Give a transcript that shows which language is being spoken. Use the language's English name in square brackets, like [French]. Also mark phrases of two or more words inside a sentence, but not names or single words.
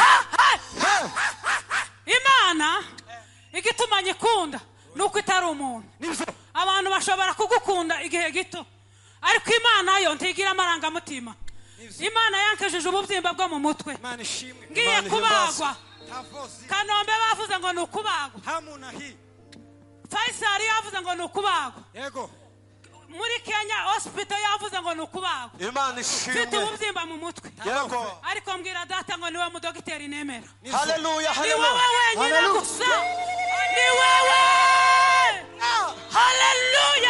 [Kinyarwanda] Imana igituma nyikunda nuko itari umuntu. Nibyo. Abantu bashobora kugukunda igihe gito ariko Imana yo ntigira amarangamutima. Imana yankejije ububyimba bwo mu mutwe. Imana ishimwe. Ngiye kubagwa. Tavozi. Kanombe bavuze ngo ni ukubagwa. [Swahili] Hamuna hii. [Kinyarwanda] Faisal yavuze ngo ni ukubagwa. Yego. Muri Kenya hospital yavuze ngo ni ukubagwa. Imana Mfite ishimwe. ububyimba mu mutwe. Yego. Ariko mbwira data ngo niwe mudogiteri nemera. Haleluya, Ni haleluya. wowe wenyine Haleluya. gusa. Ni wewe. Haleluya.